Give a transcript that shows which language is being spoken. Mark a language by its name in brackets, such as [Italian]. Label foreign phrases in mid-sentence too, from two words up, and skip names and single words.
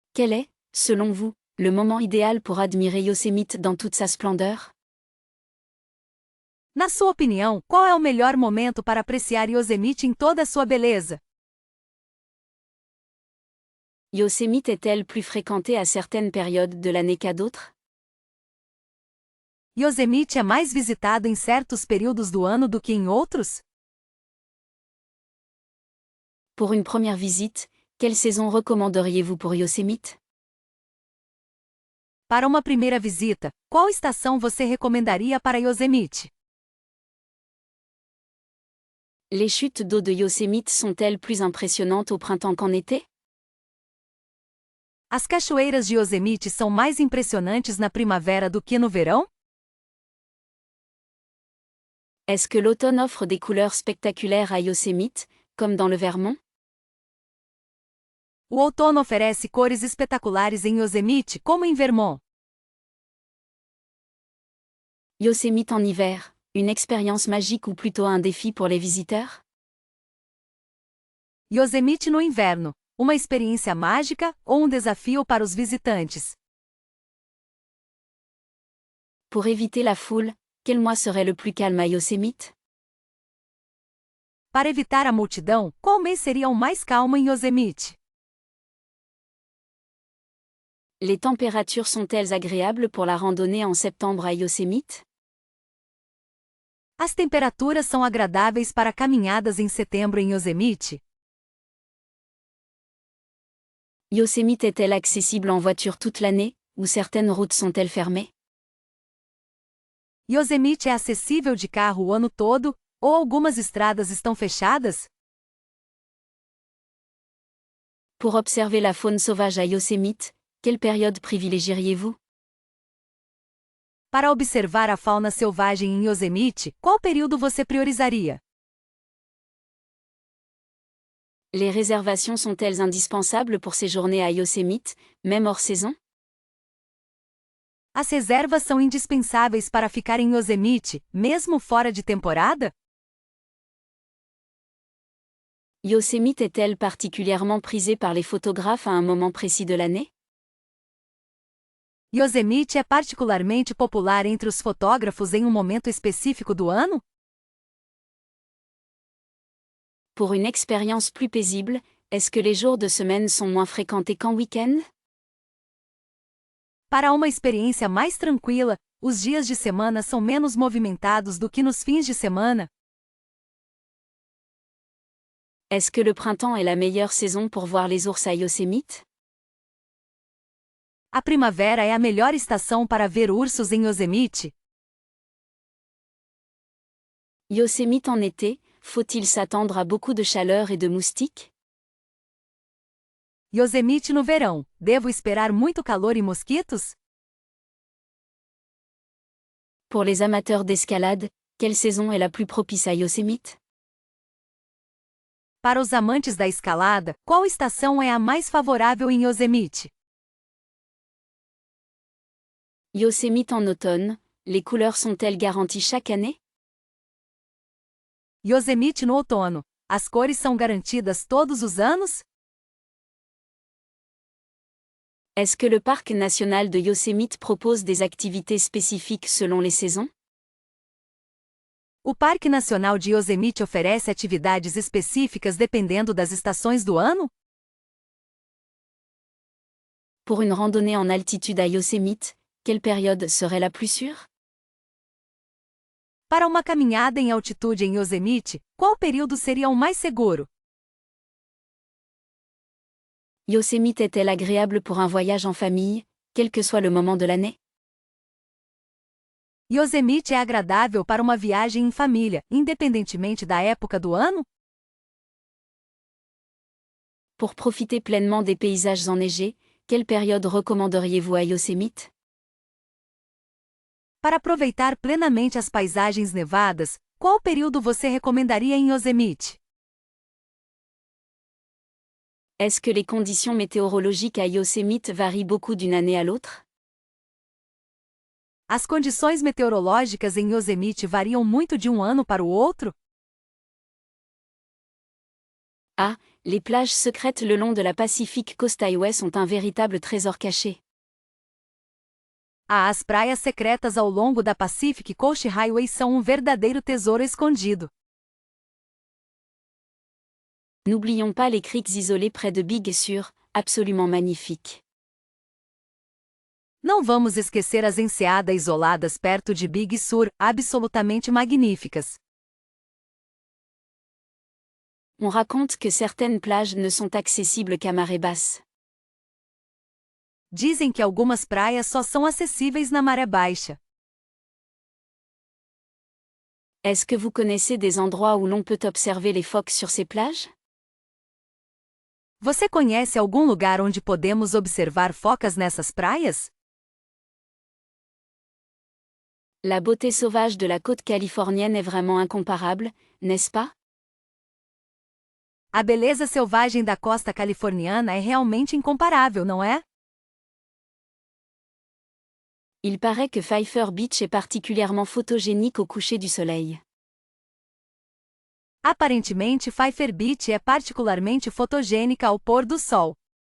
[French] Quel est, selon vous, le moment idéal pour admirer Yosemite dans toute sa splendeur? [Portuguese] Na sua opinião, qual é o melhor momento para apreciar Yosemite em toda a sua beleza? [French] Yosemite est-elle plus fréquentée à certaines périodes de l'année qu'à d'autres? [Portuguese] Yosemite é mais visitado em certos períodos do ano do que em outros? [French] Pour une première visite, quelle saison recommanderiez-vous pour Yosemite? [Portuguese] Para uma primeira visita, qual estação você recomendaria para Yosemite? [French] Les chutes d'eau de Yosemite sont-elles plus impressionnantes au printemps qu'en été? [Portuguese] As cachoeiras de Yosemite são mais impressionantes na primavera do que no verão? [French] Est-ce que l'automne offre des couleurs spectaculaires à Yosemite, comme dans le Vermont? [Portuguese] O outono oferece cores espetaculares em Yosemite, como em Vermont. [French] Yosemite en hiver, une expérience magique ou plutôt un défi pour les visiteurs? [Portuguese] Yosemite no inverno, uma experiência mágica ou um desafio para os visitantes? [French] Pour éviter la foule, quel mois serait le plus calme à Yosemite? [Portuguese] Para evitar a multidão, qual mês seria o mais calmo em Yosemite? [French] Les températures sont-elles agréables pour la randonnée en septembre à Yosemite? [Portuguese] As temperaturas são agradáveis para caminhadas em setembro em Yosemite? [French] Yosemite est-elle accessible en voiture toute l'année, ou certaines routes sont-elles fermées? [Portuguese] Yosemite é acessível de carro o ano todo, ou algumas estradas estão fechadas? [French] Pour observer la faune sauvage à Yosemite, quelle période privilégieriez-vous? [Portuguese] Para observar a fauna selvagem em Yosemite, qual período você priorizaria? [French] Les réservations sont-elles indispensables pour séjourner à Yosemite, même hors saison? [Portuguese] As reservas são indispensáveis para ficar em Yosemite, mesmo fora de temporada? [French] Yosemite est-elle particulièrement prisée par les photographes à un moment précis de l'année? [Portuguese] Yosemite é particularmente popular entre os fotógrafos em um momento específico do ano? [French] Pour une expérience plus paisible, est-ce que les jours de semaine sont moins fréquentés qu'en week-end? [Portuguese] Para uma experiência mais tranquila, os dias de semana são menos movimentados do que nos fins de semana? [French] Est-ce que le printemps est la meilleure saison pour voir les ours à Yosemite? [Portuguese] A primavera é a melhor estação para ver ursos em Yosemite? [French] Yosemite en été, faut-il s'attendre à beaucoup de chaleur et de moustiques? [Portuguese] Yosemite no verão, devo esperar muito calor e mosquitos? [French] Pour les amateurs d'escalade, quelle saison est la plus propice à Yosemite? [Portuguese] Para os amantes da escalada, qual estação é a mais favorável em Yosemite? [French] Yosemite en automne, les couleurs sont-elles garanties chaque année? [Portuguese] Yosemite no outono, as cores são garantidas todos os anos? [French] Est-ce que le parc national de Yosemite propose des activités spécifiques selon les saisons? [Portuguese] O Parque Nacional de Yosemite oferece atividades específicas dependendo das estações do ano? [French] Pour une randonnée en altitude à Yosemite, quelle période serait la plus sûre? [Portuguese] Para uma caminhada em altitude em Yosemite, qual período seria o mais seguro? [French] Yosemite est-elle agréable pour un voyage en famille, quel que soit le moment de l'année? [Portuguese] Yosemite é agradável para uma viagem em família, independentemente da época do ano? [French] Pour profiter pleinement des paysages enneigés, quelle période recommanderiez-vous à Yosemite? [Portuguese] Para aproveitar plenamente as paisagens nevadas, qual período você recomendaria em Yosemite? [French] Est-ce que les conditions météorologiques à Yosemite varient beaucoup d'une année à l'autre? [Portuguese] As condições meteorológicas em Yosemite variam muito de um ano para o outro? [French] Les plages secrètes le long de la Pacific Coast Highway sont un véritable trésor caché. [Portuguese] As praias secretas ao longo da Pacific Coast Highway são um verdadeiro tesouro escondido. [French] N'oublions pas les criques isolées près de Big Sur, absolument magnifiques. [Portuguese] Não vamos esquecer as enseadas isoladas perto de Big Sur, absolutamente magníficas. [French] On raconte que certaines plages ne sont accessibles qu'à marée basse. [Portuguese] Dizem que algumas praias só são acessíveis na maré baixa. [French] Est-ce que vous connaissez des endroits où l'on peut observer les phoques sur ces plages? [Portuguese] Você conhece algum lugar onde podemos observar focas nessas praias? [French] La beauté sauvage de la côte californienne est vraiment incomparable, n'est-ce pas? [Portuguese] A beleza selvagem da costa californiana é realmente incomparável, não é? [French] Il paraît que Pfeiffer Beach est particulièrement photogénique au coucher du soleil. [Portuguese] Aparentemente, Pfeiffer Beach é particularmente fotogênica ao pôr do sol.